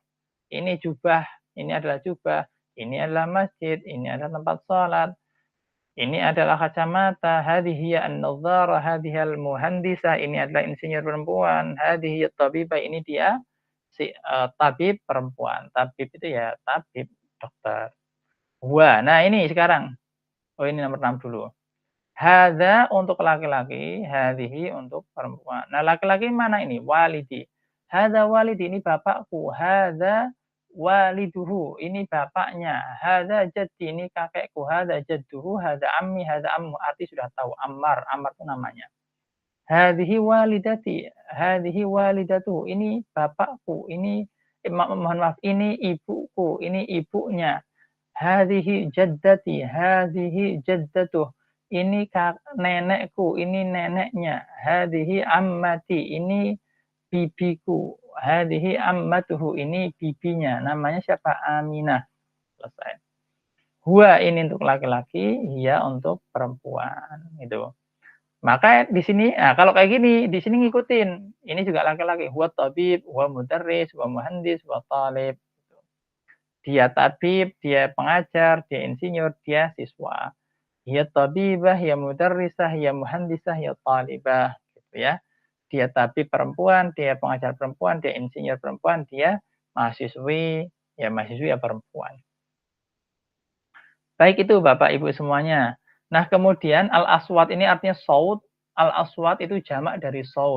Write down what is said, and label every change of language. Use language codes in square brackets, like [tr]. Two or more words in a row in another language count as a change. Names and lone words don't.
[id] Ini jubah, ini adalah jubah, ini adalah masjid, ini adalah tempat sholat, ini adalah kacamata, [ar] هذه النظارة، هذه المهندسة, [id] ini adalah insinyur perempuan, [ar] هذه الطبيبة, [id] ini dia si tabib perempuan. Tabib itu ya tabib, dokter. Wah, nah ini sekarang. Oh ini nomor 6 dulu. Hadza untuk laki-laki, hadhihi untuk perempuan. Nah, laki-laki mana ini? [ar] والدي. هذا والدي, [id] ini bapakku. [ar] هذا والده, [id] ini bapaknya. [ar] هذا جدي, [id] ini kakekku. [ar] هذا جده، هذا عمي، هذا عمه. [id] Arti sudah tahu. Ammar, Ammar itu namanya. [ar] هذه والدتي، هذه والدته, [id] ini bapakku. Ini mohon maaf, ini ibuku, ini ibunya. [ar] هذه جدتي، هذه جدته, [id] ini nenekku, ini neneknya. [ar] هذه عمتي, [id] ini bibiku. [ar] هذه عمته, [id] ini bibinya. Namanya siapa? Aminah. Selesai. Huwa ini untuk laki-laki, hiya untuk perempuan. Itu. Maka di sini, nah kalau kayak gini, di sini ngikutin. Ini juga laki-laki. [ar] هو طبيب، هو مدرس، هو مهندس، هو طالب. [id] Dia tabib, dia pengajar, dia insinyur, dia siswa. [ar] هي طبيبة، هي مدرسة، هي مهندسة، هي طالبة, [id] gitu ya. Dia tabib perempuan, dia pengajar perempuan, dia insinyur perempuan, dia mahasiswi, ya mahasiswi ya perempuan. Baik itu Bapak Ibu semuanya. Nah, kemudian al-aswat ini artinya saud, al-aswat itu jamak dari saud.